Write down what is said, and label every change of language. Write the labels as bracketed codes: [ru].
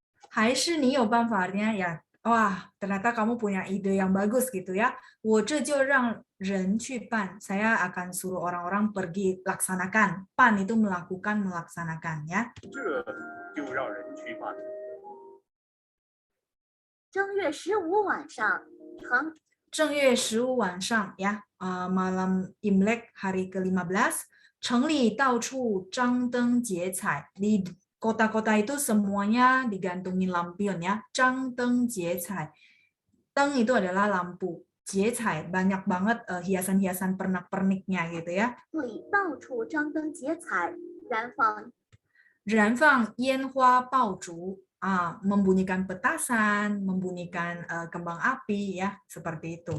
[zh] 还是你有办法 [id] artinya ya Wah, ternyata kamu punya ide yang bagus gitu ya. [zh] 我这就让人去办. [id] Saya akan suruh orang-orang pergi laksanakan. 办 itu melakukan, melaksanakan ya. [zh] 这就让人去办。正月15晚上，城正月15晚上 [id] ya, malam Imlek hari ke-15, [zh] 城里到处张灯结彩. [id] Di kota-kota itu semuanya digantungin lampion ya. [zh] 张灯结彩. [id] 灯 itu adalah lampu. 结彩 banyak banget hiasan-hiasan pernak-perniknya gitu ya. [zh] 里到处张灯结彩，燃放烟花爆竹. [id] Membunyikan petasan, membunyikan kembang api ya, seperti itu.